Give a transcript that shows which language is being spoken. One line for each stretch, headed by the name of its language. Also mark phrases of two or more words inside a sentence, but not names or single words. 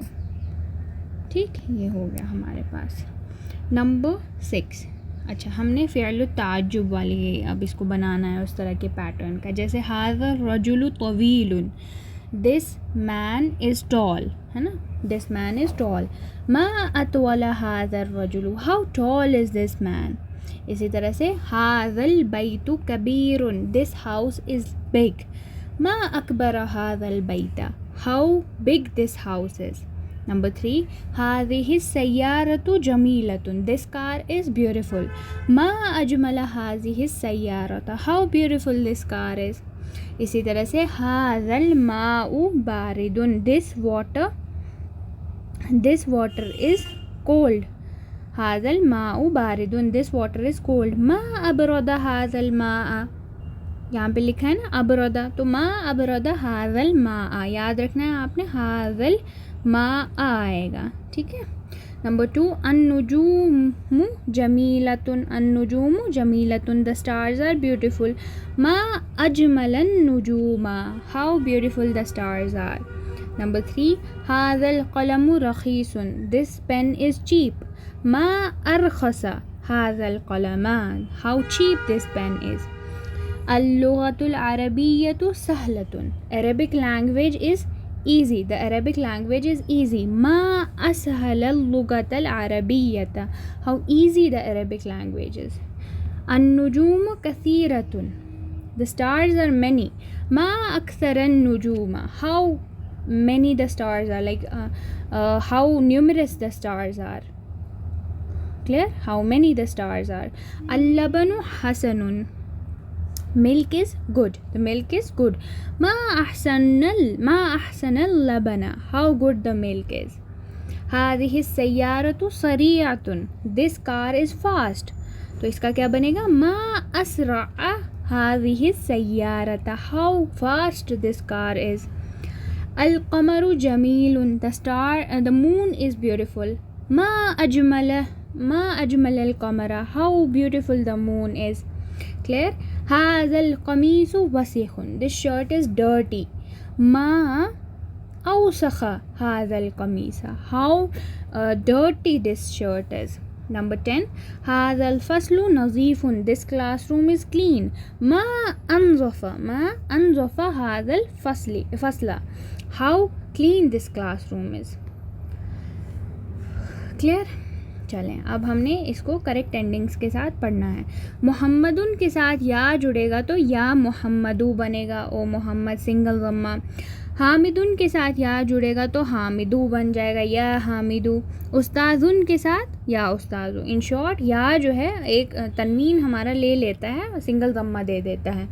Hindi: ठीक, ये हो गया हमारे पास। नंबर 6, अच्छा, हमने
Arabic: فعل التعجب
Hindi: वाली, अब इसको बनाना है उस तरह के पैटर्न का।
English: जैसे
Arabic: هذا رجل طويل,
English: this man is tall,
Hindi: है ना,
English: this man is tall.
Arabic: ما أطول هذا رجل,
English: how tall is this man.
Arabic: इसी तरह से هذا البيت كبير,
English: this house is big.
Arabic: ما أكبر هذا البيت,
English: how big this house is. Number 3,
Arabic: هذه سيارة جميلة,
English: this car is beautiful.
Arabic: ما أجمل هذه سيارة,
English: how beautiful this car is.
Hindi: इसी तरह से
Arabic: هذا الماء بارد,
English: this water is cold.
Arabic: هذا الماء بارد,
English: this water is cold.
Arabic: ما أبرد هذا الماء,
Hindi: यहाँ पे लिखा है ना अबरदा, तो
Arabic: ما أبرد هذا الماء,
Hindi: याद रखना है आपने,
Arabic: هذا الماء
Hindi: आएगा। ठीक है। नंबर 2,
Arabic: النجوم جميلة، النجوم جميلة,
English: the stars are beautiful.
Arabic: ما أجمل النجوم,
English: how beautiful the stars are. number 3,
Arabic: هذا القلم رخيص,
English: this pen is cheap.
Arabic: ما أرخص هذا القلم,
English: how cheap this pen is.
Arabic: اللغة العربية سهلة,
English: Arabic language is easy, the Arabic language is easy.
Arabic: ما أسهل اللغة العربية,
English: how easy the Arabic language is.
Arabic: النجوم كثيرة,
English: the stars are many.
Arabic: ما أكثر النجوم,
English: how many the stars are, like how numerous the stars are. Clear? How many the stars are.
Arabic: اللبن حسن,
English: milk is good, the milk is good.
Arabic: ما أحسن اللبن,
English: how good the milk is.
Arabic: هذه سيارة سريعة,
English: this car is fast,
Hindi: तो इसका क्या बनेगा,
Arabic: ما أسرع هذه سيارة,
English: how fast this car is.
Arabic: القمر جميل,
English: the moon is beautiful.
Arabic: ما أجمل القمر,
English: how beautiful the moon is. Clear?
Arabic: هذا القميص وسخ,
English: this shirt is dirty.
Arabic: ما أوسخ هذا القميص,
English: how dirty this shirt is. Number 10,
Arabic: هذا الفصل نظيف,
English: this classroom is clean.
Arabic: ما أنظف هذا الفصل,
English: how clean this classroom is. Clear?
Hindi: चलें, अब हमने इसको
English: correct endings
Hindi: के साथ पढ़ना है। मोहम्मदुन के साथ या जुड़ेगा तो
Arabic: يا محمد
Hindi: बनेगा, ओ मोहम्मद सिंगल ज़म्मा। हामिदुन के साथ या जुड़ेगा तो हामिदू बन जाएगा,
Arabic: يا حامد.
Hindi: उस्ताजुन के साथ
Arabic: يا أستاذ.
English: in short
Hindi: या जो है एक तन्वीन हमारा ले लेता है, सिंगल ज़म्मा दे देता है।